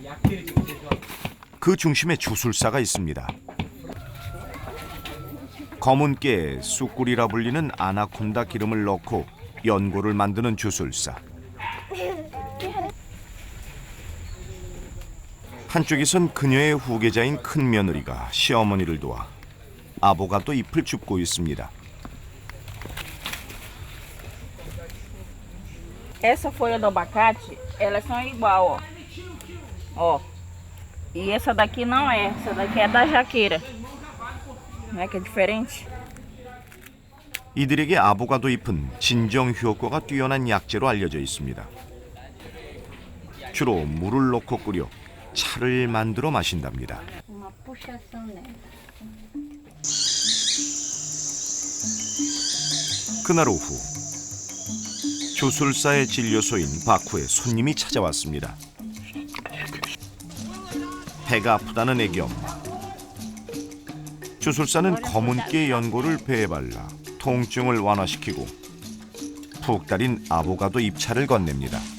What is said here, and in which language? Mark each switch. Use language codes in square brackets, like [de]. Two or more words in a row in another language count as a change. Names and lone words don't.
[ko] 그 중심에 주술사가 있습니다. 검은 깨에 쑥꿀이라 불리는 아나콘다 기름을 넣고 연고를 만드는 주술사. 한쪽에선 그녀의 후계자인 큰 며느리가 시어머니를 도와 아보가도 잎을 줍고 있습니다. [pt] Essa folha do abacate, elas são igual, ó. Ó. E essa daqui não é, essa daqui é da jaqueira. Não é que é diferente? [ko] 이들에게 아보가도 잎은 진정 효과가 뛰어난 약재로 알려져 있습니다. 주로 물을 넣고 끓여 차를 만들어 마신답니다. [pt] Uma puxação nela. [ko] 그날 오후 주술사의 진료소인 바쿠에 손님이 찾아왔습니다. 배가 아프다는 애기 엄마. 주술사는 검은깨 연고를 배에 발라 통증을 완화시키고 푹 달인 아보가도 잎차를 건넵니다.